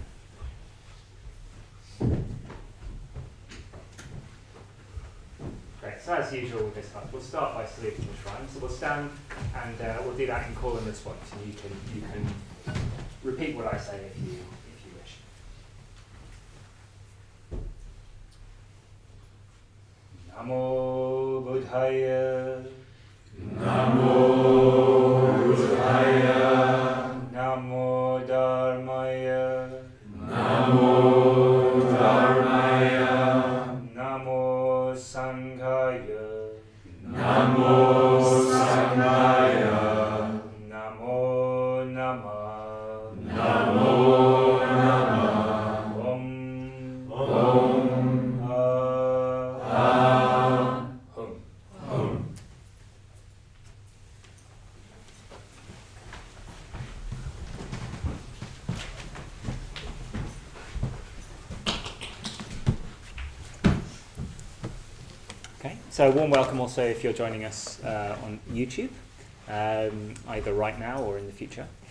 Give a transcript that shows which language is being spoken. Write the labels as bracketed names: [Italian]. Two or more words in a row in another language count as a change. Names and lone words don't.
[English] Great, so as usual with this class, we'll start by saluting the shrine. So we'll stand and we'll do that in call and response, and you can repeat what I say if you wish. [Sanskrit] Namo Buddhaya. Namo Buddhaya. Namo Dharmaya. Namo Dharmaya. Namo Sanghaya. Namo Sanghaya. Namo Namah. Namo Namah. Om. Hum. [English] Okay, so a warm welcome also if you're joining us on YouTube, either right now or in the future.